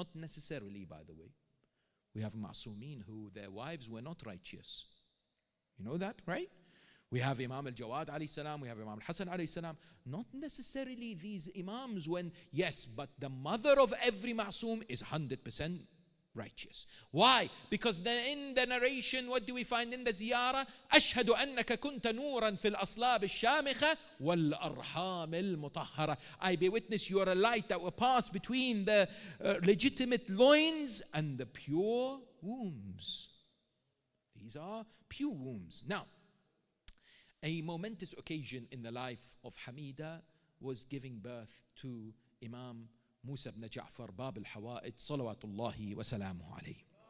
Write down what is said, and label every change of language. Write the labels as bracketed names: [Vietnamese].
[English] Not necessarily, by the way. We have ma'soomeen who their wives were not righteous. You know that, right? We have Imam al-Jawad alayhi salam, we have Imam al-Hasan alayhi salam. Not necessarily these Imams yes, but the mother of every ma'soom is 100% righteous. Why? Because then in the narration, what do we find in the ziyarah? [Arabic] أشهد أنك كنت نورا في الأصلاب الشامخة والأرحام المطهرة. [English] I bear witness you are a light that will pass between the legitimate loins and the pure wombs. These are pure wombs. Now, a momentous occasion in the life of Hamida was giving birth to Imam Musa ibn Ja'far Bab al-Hawa'id salawatullahi wa salamuhu alayhi.